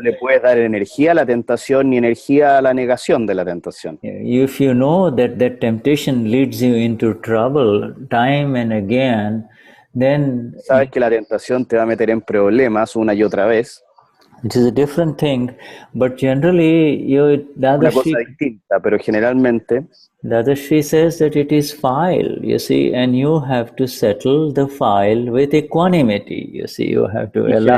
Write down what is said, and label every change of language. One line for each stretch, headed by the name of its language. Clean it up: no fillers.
Spanish: No le puedes dar energía a la tentación ni energía a la negación de la tentación.
English: If you know that that temptation leads you into trouble time and again, then.
Spanish: Sabes que la tentación te va a meter en problemas una y otra vez.
English: It is a different thing, but generally,
Spanish: una cosa distinta, pero generalmente.
English: Dadashri says that it is file, you see, and you have to settle the file with equanimity, you see, you have to allow.